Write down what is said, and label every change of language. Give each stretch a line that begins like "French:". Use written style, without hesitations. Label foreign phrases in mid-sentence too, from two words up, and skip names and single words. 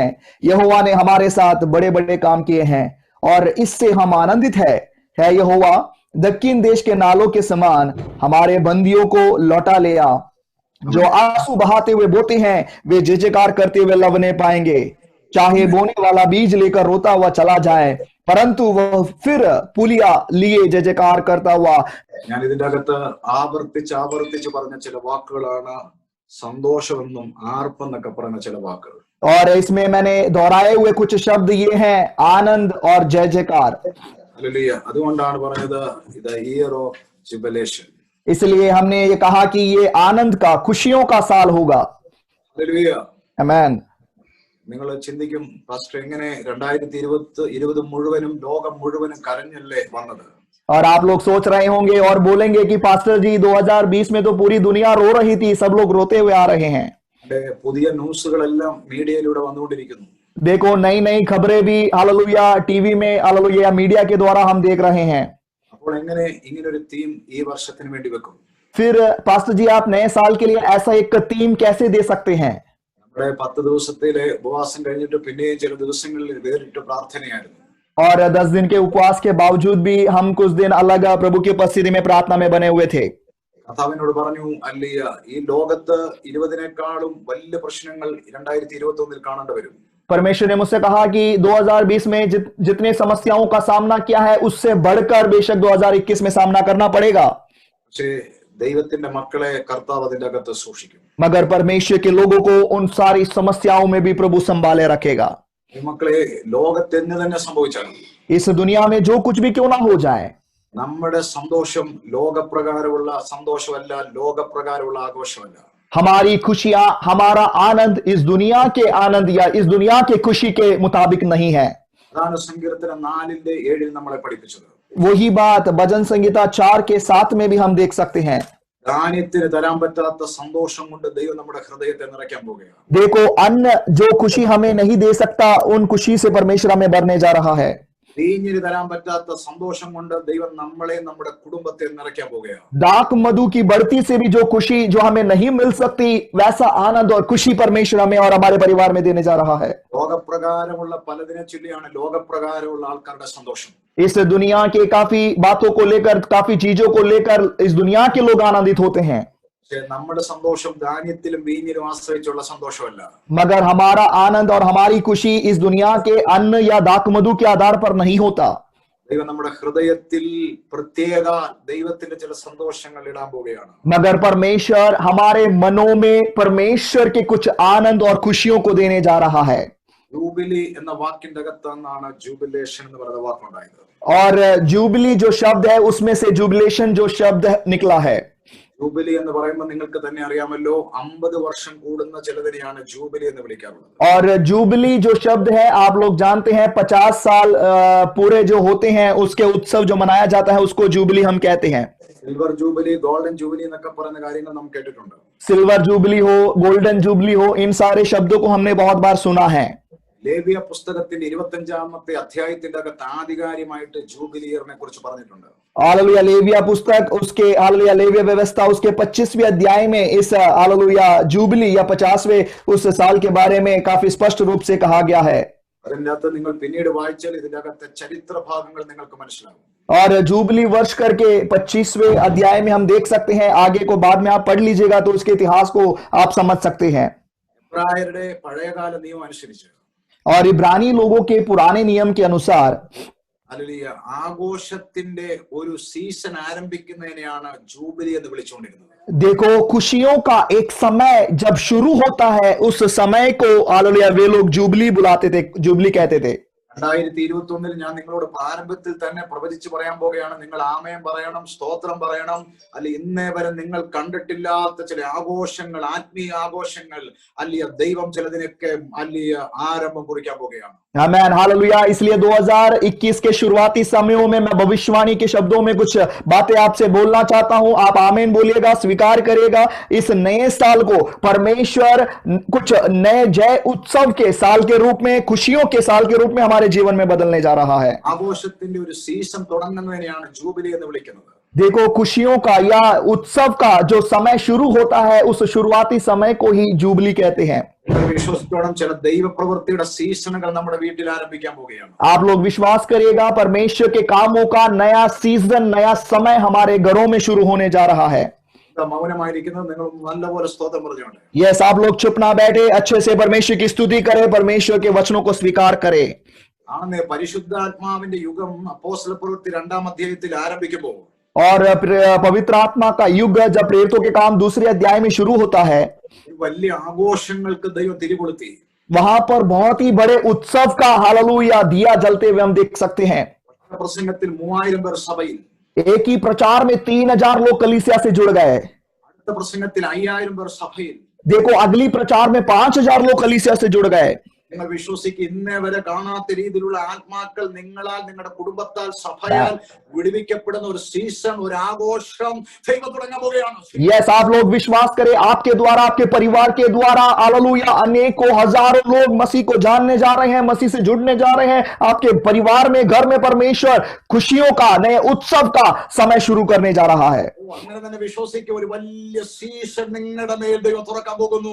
Hindi: यहोवा ने हमारे साथ बड़े बड़े काम किए हैं और इससे हम आनंदित है यहोवा दक्षिण देश के नालों के समान हमारे बंदियों को लौटा ले आ. जो आंसू बहाते हुए बोते हैं वे जय जयकार करते हुए लवने पाएंगे. चाहे बोने वाला बीज लेकर रोता हुआ चला जाए, परंतु वह फिर पुलिया लिए जय जयकार करता हुआ.
Malayalam: ഞാൻ ഇതിന്റെ അകത്ത് ആവർത്തിച്ച് പറഞ്ഞ ചില വാക്കുകളാണ് സന്തോഷമെന്നും ആർപ്പെന്നൊക്കെ പറഞ്ഞ ചില വാക്കുകൾ.
Hindi: और इसमें मैंने दोहराए हुए कुछ शब्द ये हैं, आनंद और जय जयकार.
Malayalam: ഹല്ലേലൂയ. അതുകൊണ്ടാണ് പറഞ്ഞത് ഇത്
English: year of jubilation.
Hindi: इसलिए हमने ये कहा कि ये आनंद का, खुशियों का साल होगा.
Malayalam: ഹല്ലേലൂയ.
Hindi: आमेन.
Malayalam: നിങ്ങൾ ചിന്തിക്കും, പാസ്റ്റർ എങ്ങനെ 2020 മുഴുവനും ലോകം മുഴുവനും കരഞ്ഞല്ലേ വന്നത്?
Hindi: और आप लोग सोच रहे होंगे और बोलेंगे कि पास्टर जी 2020 में तो पूरी दुनिया रो रही थी, सब लोग रोते हुए आ रहे हैं.
Malayalam: പുതിയ ന്യൂസുകളെല്ലാം മീഡിയയിലൂടെ വന്നുകൊണ്ടിരിക്കുന്നു.
Hindi: देखो नई नई खबरें भी हालेलुया टीवी में हालेलुया मीडिया के द्वारा हम देख रहे हैं.
Malayalam: അപ്പോൾ എങ്ങനെ ഇങ്ങനൊരു തീം ഈ വർഷത്തിന് വേണ്ടി വെക്കും?
Hindi: फिर पास्टर जी आप नए साल के लिए ऐसा एक थीम कैसे दे सकते हैं?
Malayalam: നമ്മുടെ 10 ദിവസത്തിലെ ഉപവാസം കഴിഞ്ഞിട്ട് പിന്നെയും ചില ദിവസങ്ങളിൽ വേറിട്ട് പ്രാർത്ഥനയായിരുന്നു.
Hindi: और 10 दिन के उपवास के बावजूद भी हम कुछ दिन अलग प्रभु की उपस्थिति में प्रार्थना में बने हुए थे.
Malayalam: കർത്താവിനോട് പറഞ്ഞു, അല്ലയ്യ, ഈ ലോകത്ത് 20-നേക്കാളും വലിയ പ്രശ്നങ്ങൾ 2021 കാണേണ്ടി വരും.
Hindi: परमेश्वर ने मुझसे कहा कि 2020 में जितने समस्याओं का सामना किया है उससे बढ़कर बेशक 2021 में सामना करना पड़ेगा.
Malayalam: പക്ഷേ ദൈവത്തിന്റെ മക്കളെ കർത്താവ് അതിന്റെ അകത്ത് സൂക്ഷിക്കും.
Hindi: मगर परमेश्वर के लोगों को उन सारी समस्याओं में भी प्रभु संभाले रखेगा.
Malayalam: ഈ മക്കളെ ലോകത്ത് എന്ന് തന്നെ സംഭവിച്ചാലും
Hindi: इस दुनिया में जो कुछ भी क्यों ना हो जाए,
Malayalam: നമ്മുടെ സന്തോഷം ലോകപ്രകാരമുള്ള സന്തോഷമല്ല, ലോകപ്രകാരമുള്ള ആഘോഷമല്ല.
Hindi: हमारी खुशियां, हमारा आनंद इस दुनिया के आनंद या इस दुनिया के खुशी के मुताबिक नहीं है.
Malayalam: അതാണ് സങ്കീർത്തനം 4:7 നമ്മളെ പഠിപ്പിച്ചത്.
Hindi: वही बात भजन संगीता 4 के 7 में भी हम देख सकते हैं.
Malayalam: ധാന്യത്തിന് തരാൻ പറ്റാത്ത സന്തോഷം കൊണ്ട് ദൈവം നമ്മുടെ ഹൃദയത്തെ നിറയ്ക്കാൻ പോകുകയാണ്.
Hindi: देखो अन्न जो खुशी हमें नहीं दे सकता, उन खुशी से परमेश्वर हमें भरने जा रहा है.
Malayalam: വീഞ്ഞിന് തരാൻ പറ്റാത്ത സന്തോഷം കൊണ്ട് ദൈവം നമ്മളെ, നമ്മുടെ കുടുംബത്തെ നിറയ്ക്കാൻ പോകുകയാണ്.
Hindi: दाक मधु की बढ़ती से भी जो खुशी जो हमें नहीं मिल सकती, वैसा आनंद और खुशी परमेश्वर हमें और हमारे परिवार में देने जा रहा है.
Malayalam: ലോകപ്രകാരമുള്ള പലതിനെ ചൊല്ലിയാണ് ലോകപ്രകാരമുള്ള ആൾക്കാരുടെ സന്തോഷം.
Hindi: इस दुनिया के काफी बातों को लेकर, काफी चीजों को लेकर इस दुनिया के लोग आनंदित होते हैं.
Malayalam: പക്ഷെ നമ്മുടെ സന്തോഷം ധാന്യത്തിലും വീഞ്ഞിലും ആശ്രയിച്ചുള്ള സന്തോഷമല്ല.
Hindi: मगर हमारा आनंद और हमारी खुशी इस दुनिया के अन्न या दाक मधु के आधार पर नहीं होता.
Malayalam: ദൈവം നമ്മുടെ ഹൃദയത്തിൽ പ്രത്യേക ദൈവത്തിന്റെ ചില സന്തോഷങ്ങൾ ഇടാൻ പോവുകയാണ്.
Hindi: मगर परमेश्वर हमारे मनों में परमेश्वर के कुछ आनंद और खुशियों को देने जा रहा है.
Malayalam: ജൂബിലി എന്ന വാക്കിന്റെ അകത്ത് നിന്നാണ് ജൂബിലേഷൻ എന്ന് പറയുന്ന വാക്കുണ്ടായത്.
Hindi: और जुबली जो शब्द है उसमें से जुबिलेशन जो शब्द निकला है.
Malayalam: ജൂബിലി എന്ന് പറയുമ്പോൾ നിങ്ങൾക്ക് തന്നെ അറിയാമല്ലോ, 50 വർഷം കൂടുന്ന ചിലതിനെയാണ് ജൂബിലി എന്ന് വിളിക്കാറുള്ളത്.
Hindi: और जुबली जो शब्द है आप लोग जानते हैं, 50 साल पूरे जो होते हैं उसके उत्सव जो मनाया जाता है उसको जुबली हम कहते हैं.
English: silver jubilee, golden jubilee
Malayalam: എന്നൊക്കെ പറയുന്ന കാര്യങ്ങൾ നാം കേട്ടിട്ടുണ്ട്.
English: silver jubilee
Hindi: हो,
English: golden jubilee
Hindi: हो, इन सारे शब्दों को हमने बहुत बार सुना है.
Malayalam: ലേവ്യ പുസ്തകത്തിന്റെ 25-ാമത്തെ അധ്യായത്തിന്റെ അകത്ത് ആധികാരികമായിട്ട് ജൂബിലി ഇയറിനെ കുറിച്ച് പറഞ്ഞിട്ടുണ്ട്.
Hindi: हालेलुया लेविया पुस्तक उसके हालेलुया लेविया व्यवस्था उसके 25वें अध्याय में इस हालेलुया जुबली या 50वें उस साल के बारे में काफी स्पष्ट रूप से कहा गया है.
Malayalam: അതിന്റെ അകത്ത് നിങ്ങൾ പിന്നീട് വായിച്ചാൽ ഇതിന്റെ അകത്തെ ചരിത്ര ഭാഗങ്ങൾ നിങ്ങൾക്ക് മനസ്സിലാകും.
Hindi: और जुबली वर्ष करके 25वें अध्याय में हम देख सकते हैं. आगे को बाद में आप पढ़ लीजिएगा तो उसके इतिहास को आप समझ सकते हैं.
Malayalam: എബ്രായരുടെ പഴയകാല നിയമം അനുസരിച്ച്
Hindi: और इब्रानी लोगों के पुराने नियम के अनुसार
Malayalam: ഹല്ലേലൂയ ആഘോഷത്തിന്റെ ഒരു സീസൺ ആരംഭിക്കുന്നതിനെയാണ് ജൂബിലി എന്ന് വിളിച്ചുകൊണ്ടിരുന്നത്.
Hindi: देखो खुशियों का एक समय जब शुरू होता है उस समय को हालेलुया वे लोग जुबली बुलाते थे, जुबली कहते थे.
Malayalam: 2021 ഞാൻ നിങ്ങളോട് പ്രാരംഭത്തിൽ തന്നെ പ്രവചിച്ചു പറയാൻ പോകുകയാണ്. നിങ്ങൾ ആമേൻ പറയണം, സ്തോത്രം പറയണം. അല്ലെ ഇന്നേ വരെ നിങ്ങൾ കണ്ടിട്ടില്ലാത്ത ചില ആഘോഷങ്ങൾ, ആത്മീയ ആഘോഷങ്ങൾ അല്ലെ ദൈവം ചിലതിനൊക്കെ അല്ലെ ആരംഭം കുറിക്കാൻ പോകുകയാണ്.
Hindi: आमेन, हालेलुया। इसलिए 2021 के शुरुआती समयों में मैं भविष्यवाणी के शब्दों में कुछ बातें आपसे बोलना चाहता हूं। आप आमीन बोलिएगा, स्वीकार करिएगा। इस नए साल को परमेश्वर कुछ नए जय उत्सव के साल के रूप में, खुशियों के साल के रूप में हमारे जीवन में बदलने जा रहा है।
Malayalam: ആഘോഷത്തിന്റെ ഒരു സീസൺ തുടങ്ങുന്നതിനെയാണ് ജൂബിലി എന്ന് വിളിക്കുന്നത്.
Hindi: देखो, खुशियों का या उत्सव का जो समय शुरू होता है, उस शुरुआती समय को ही जुबली कहते हैं।
Malayalam: വിശ്വസിച്ചോളം ചില ദൈവപ്രവൃത്തിയുടെ സീസണുകൾ നമ്മുടെ വീട്ടിൽ ആരംഭിക്കാൻ പോവുകയാണ്.
Hindi: आप लोग विश्वास करिएगा, परमेश्वर के कामों का नया सीजन, नया समय हमारे घरों में शुरू होने जा रहा है।
Malayalam: മൗനമായിരിക്കുന്നത് നിങ്ങൾ നല്ലപോലെ സ്തോത്രം പറഞ്ഞുകൊണ്ട്.
Hindi: यस, आप लोग चुप ना बैठे, अच्छे से परमेश्वर की स्तुति करें, परमेश्वर के वचनों को स्वीकार करें।
Malayalam: ആണെന്ന് പരിശുദ്ധാത്മാവിന്റെ യുഗം അപ്പോസ്തല പ്രവൃത്തി 2-ാം അധ്യായത്തിൽ ആരംഭിക്കുമ്പോൾ
Hindi: और पवित्र आत्मा का युग जब प्रेरितों के काम 2 अध्याय में शुरू होता है,
Malayalam: വലിയ ആഘോഷങ്ങൾക്ക് ദൈവം തിരികൊളുത്തി.
Hindi: वहां पर बहुत ही बड़े उत्सव का हालेलुया दिया जलते हुए हम देख सकते हैं।
Malayalam: പ്രസംഗത്തിൽ 3000 പേർ സഭയിൽ,
Hindi: एक ही प्रचार में 3000 लोग कलीसिया से जुड़ गए।
Malayalam: അടുത്ത പ്രസംഗത്തിൽ 5000 പേർ സഭയിൽ.
Hindi: देखो, अगली प्रचार में 5000 लोग कलीसिया से जुड़ गए।
Malayalam: നിങ്ങൾ വിശ്വസിക്ക്, ഇന്നേ വരെ കാണാത്ത രീതിയിലുള്ള ആത്മാക്കൾ നിങ്ങളാൽ, നിങ്ങളുടെ കുടുംബത്താൽ, സഭയാൽ വിടുവിക്കപ്പെടുന്ന ഒരു സീസൺ, ഒരു ആഘോഷം ദൈവം തുടങ്ങാൻ പോവുകയാണ്.
Hindi: यस, आप लोग विश्वास करें, आपके द्वारा, आपके परिवार के द्वारा हालेलुया अनेकों हजारों लोग मसीह को जानने जा रहे हैं, मसीह से जुड़ने जा रहे हैं। आपके परिवार में, घर में परमेश्वर खुशियों का, नए उत्सव का समय शुरू करने जा रहा है।
Malayalam: അങ്ങനെ തന്നെ വിശ്വസിക്ക്, ഒരു വലിയ സീസൺ നിങ്ങളുടെ മേൽ ദൈവം തുറക്കാൻ പോകുന്നു.